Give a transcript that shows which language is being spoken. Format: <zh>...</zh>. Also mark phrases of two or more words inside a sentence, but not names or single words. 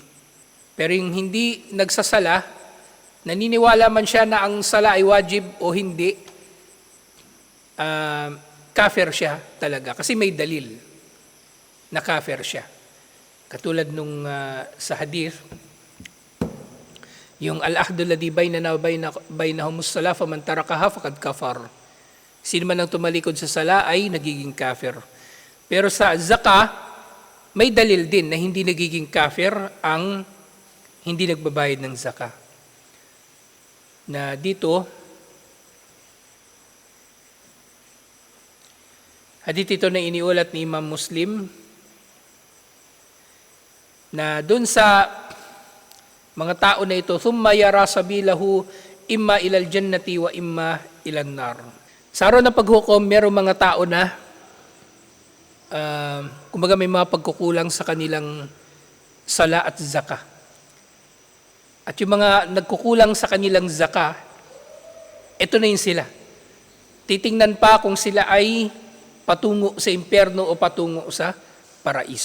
<tl>Pero yung hindi nagsasala, naniniwala man siya na ang sala ay wajib o hindi, kafir siya talaga. Kasi may dalil na kafir siya. Katulad nung sa hadith, yung</tl> <ar>العهد الذي بيننا وبينهم الصلاة فمن تركها فقد كفر.</ar> <tl>Sino man ang tumalikod sa sala ay nagiging kafir. Pero sa zakah, may dalil din na hindi nagiging kafir ang hindi nagbabayad ng zakah. Na dito, hadith ito na iniulat ni Imam Muslim, na dun sa mga tao na ito,</tl> <ar>ثم يرى سبيله إما إلى الجنة وإما إلى النار.</ar> <tl>Sa araw ng paghukom, merong mga tao na kumbaga may mga pagkukulang sa kanilang sala at zaka. At yung mga nagkukulang sa kanilang zaka, ito na yun sila. Titingnan pa kung sila ay patungo sa impyerno o patungo sa paraiso.</tl>